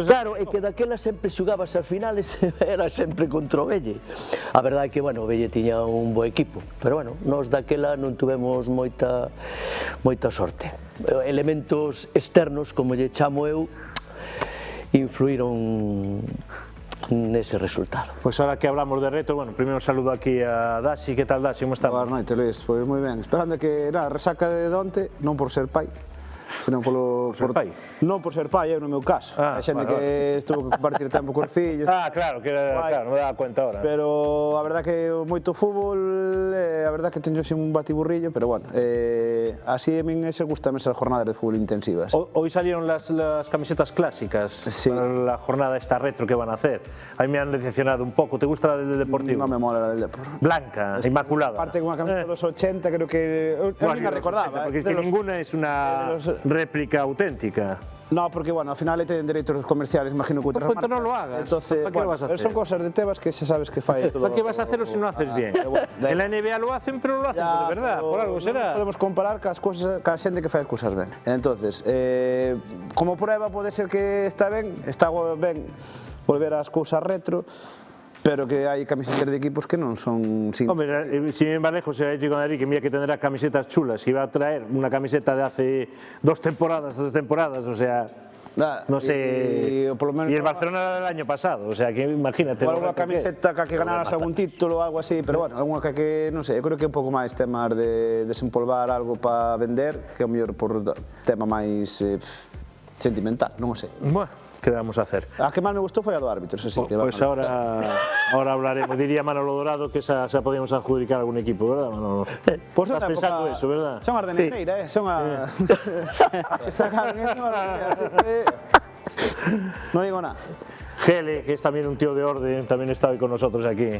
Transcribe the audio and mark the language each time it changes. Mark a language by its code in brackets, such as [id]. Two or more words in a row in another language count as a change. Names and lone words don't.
[gl] Claro, é que daquela sempre xugabas as finales, era sempre contra o Velle. A verdade é que, bueno, o Velle tiña un bo equipo, pero bueno, nós daquela non tuvemos moita sorte. Elementos externos, como lle chamo eu, influíron nese resultado. [es] Pues ahora que hablamos de reto, bueno, primero saludo aquí a Daxi. ¿Qué tal, Daxi? ¿Cómo estamos? [gl] Boa noite, Luis, pois moi ben. Esperando que, resaca de onte, non por ser pai, senón por ser pai? Non por ser pai, eu no meu caso. A xente que estuvo que compartir tempo cos fillos. [es] Claro, non me daba cuenta ahora. Pero a verdad que moito fútbol, a verdad que teño un batiburrillo, pero bueno, así a min se gustan esas jornadas de fútbol intensivas. Hoy salieron las camisetas clásicas para la jornada esta retro que van a hacer. A mí me han decepcionado un poco. ¿Te gusta la del Deportivo? No me mola la del Deportivo. Blanca, inmaculada. Aparte con una camiseta de los 80, creo que... A mí me recordaba. Porque ninguna es una réplica auténtica. No, porque bueno, al final tienen derechos comerciales, imagino que otras Pues no lo hagas. Entonces, ¿Para qué lo vas a hacer? son cosas de Tebas que ya sabes que falla todo. ¿Para qué vas a hacerlo si no haces bien? En la NBA lo hacen, pero no lo hacen de verdad, por algo será. [gl] Podemos comparar cas cosas, ca xente que fai as cousas ben. [es] Entonces, como prueba [gl] pode ser que está ben volver ás cousas retro, pero que hai camisetas de equipos que non son... [es] Hombre, si bien va lejos el Atlético de Madrid, que mira que tendrá camisetas chulas, y va a traer una camiseta de hace 2 temporadas, o sea... No sé, y el Barcelona del año pasado, o sea, que imagínate. O alguna camiseta que ganaras algún título [gl] ou algo así, pero bueno, alguna que non sei, eu creo que é un pouco máis temas de desempolvar algo para vender, que é o mellor por tema máis sentimental, non o sei. [es] Bueno, ¿qué vamos a hacer? [gl] A que máis me gustou foi a do árbitro, [es] eso sí. Pues ahora hablaremos, diría Manolo Dorado que esa podíamos adjudicar a algún equipo, ¿verdad, Manolo? Pues estás pensando eso, ¿verdad? [gl] Son as de Negreira, son a... [es] que sacaron eso, no digo nada. Gele, que es también un tío de orden, también está hoy con nosotros aquí.